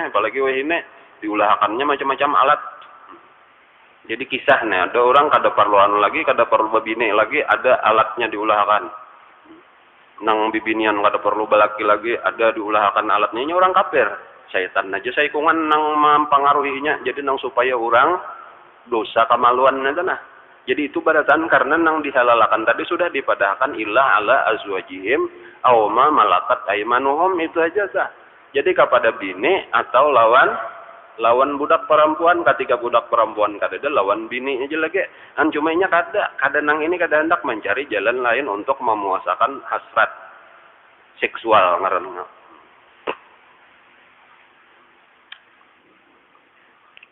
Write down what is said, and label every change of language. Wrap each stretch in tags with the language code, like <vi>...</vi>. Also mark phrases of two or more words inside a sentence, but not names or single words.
<bjn>Apalagi ini diulahakannya macam-macam alat. Jadi kisahnya ada orang kada perlu lagi, kada perlu babine lagi, ada alatnya diulahkan. Nang bibinian kada perlu balaki lagi, ada diulahkan alatnya. Ini orang kafir. Syaitan aja saikungan nang mempengaruhinya. Jadi nang supaya orang dosa kemaluan itu nah. Jadi itu badatan karena nang dihalalakan tadi sudah dipadahkan</bjn> <ar>إلا على أزواجهم أو ما ملكت أيمانهم</ar> <bjn>itu aja sah. Jadi kepada bini atau lawan budak perempuan, ketika budak perempuan kada ada lawan bini aja lagi. Cumanya kada nang ini kada hendak mencari jalan lain untuk memuasakan hasrat seksual ngaranna.</bjn>